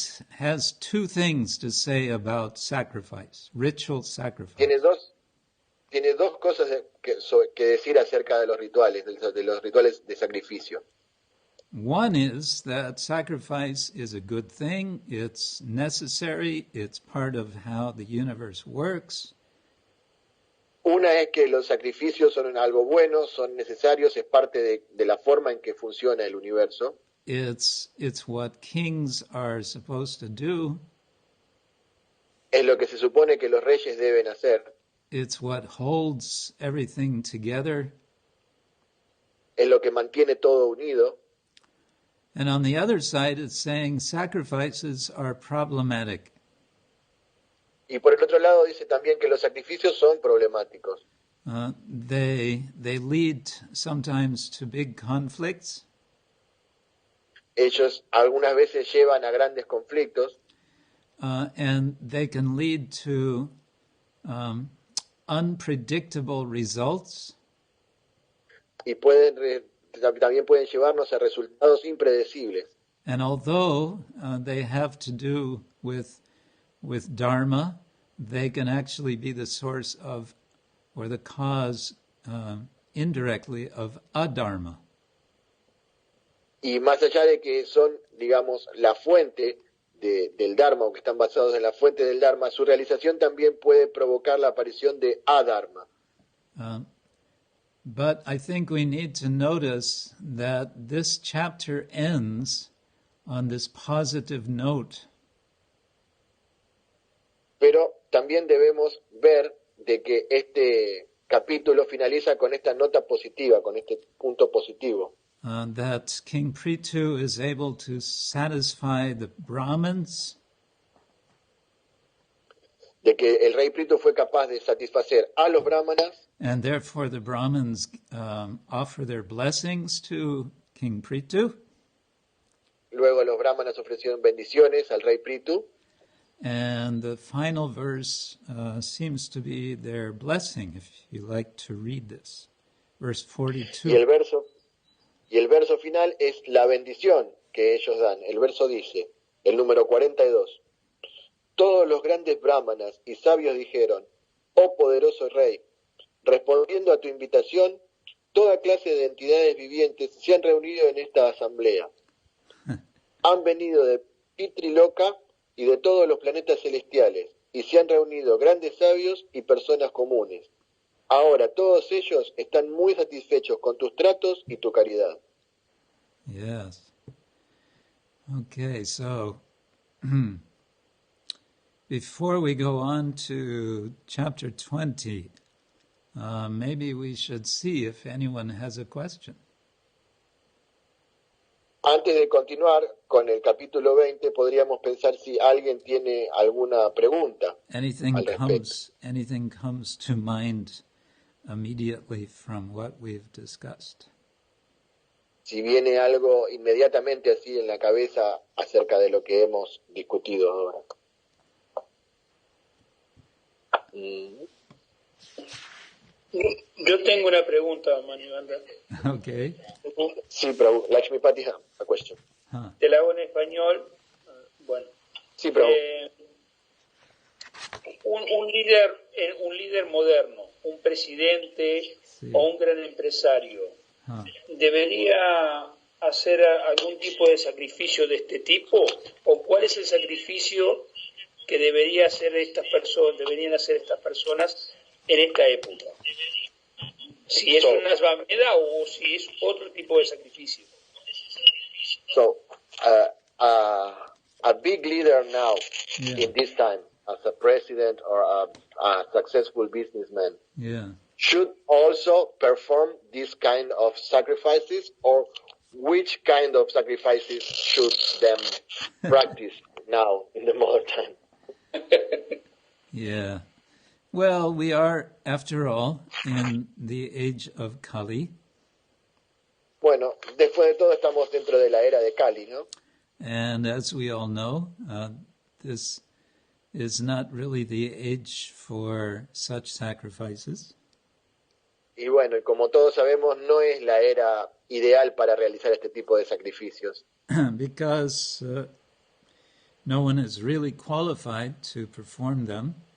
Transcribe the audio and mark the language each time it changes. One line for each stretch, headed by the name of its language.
English: has two things to say about sacrifice, ritual sacrifice.
Spanish: Tiene dos cosas que decir acerca de los rituales de sacrificio.
English: One is that sacrifice is a good thing, it's necessary, it's part of how the universe works.
Spanish: Una es que los sacrificios son algo bueno, son necesarios, es parte de la forma en que funciona el universo.
English: It's what kings are supposed to do.
Spanish: Es lo que se supone que los reyes deben hacer.
English: It's what holds everything together.
Spanish: Es lo que mantiene todo unido.
English: And on the other side, it's saying sacrifices are problematic.
Spanish: Y por el otro lado dice también que los sacrificios son problemáticos.
English: They lead sometimes to big conflicts.
Spanish: Ellos algunas veces llevan a grandes conflictos.
English: And they can lead to unpredictable results.
Spanish: Y también pueden llevarnos a resultados impredecibles.
English: And although they have to do with Dharma, they can actually be the source of, or the cause indirectly of adharma.
Spanish: Y más allá de que son, digamos, la fuente del Dharma, o que están basados en la fuente del Dharma, su realización también puede provocar la aparición de adharma.
English: But I think we need to notice that this chapter ends on this positive note.
Spanish: Pero también debemos ver de que este capítulo finaliza con esta nota positiva, con este punto positivo.
English: That King Prithu is able to satisfy the Brahmins.
Spanish: De que el rey Prithu fue capaz de satisfacer a los brahmanas.
English: And therefore the Brahmins offer their blessings to King Prithu.
Spanish: Luego los brahmanas ofrecieron bendiciones al rey Prithu.
English: And the final verse seems to be their blessing, if you like to read this. Verse 42.
Spanish: Y el verso final es la bendición que ellos dan. El verso dice, el número 42. Todos los grandes brahmanas y sabios dijeron, oh poderoso rey, respondiendo a tu invitación, toda clase de entidades vivientes se han reunido en esta asamblea. Han venido de Pitriloka y de todos los planetas celestiales, y se han reunido grandes sabios y personas comunes. Ahora todos ellos están muy satisfechos con tus tratos y tu caridad.
English: Yes. Okay, so before we go on to chapter 20, maybe we should see if anyone has a question.
Spanish: Antes de continuar con el capítulo 20, podríamos pensar si alguien tiene alguna pregunta
English: Anything
Spanish: al respecto.
English: comes to mind immediately from what we've discussed.
Spanish: Si viene algo inmediatamente así en la cabeza acerca de lo que hemos discutido ahora. Yo tengo una pregunta, Manivanda.
English: Okay.
Spanish: Sí, Prabhu.
English: Lakshmipati, a question.
Spanish: Te la hago en español. Bueno. Sí, Prabhu. Un líder moderno, un presidente o un gran empresario, ¿debería hacer algún tipo de sacrificio de este tipo? ¿O cuál es el sacrificio que deberían hacer estas personas en esta época? Si es una svameda o si es otro tipo de sacrificio.
English: So, a big leader now in this time, as a president or a successful businessman, should also perform this kind of sacrifices, or which kind of sacrifices should them practice now in the modern time? Yeah. Well, we are, after all, in the age of Kali.
Spanish: Bueno, después de todo estamos dentro de la era de Kali, ¿no?
English: And as we all know, this is not really the age for such sacrifices.
Spanish: Y bueno, y como todos sabemos, no es la era ideal para realizar este tipo de sacrificios.
English: Because no one is really qualified to perform them.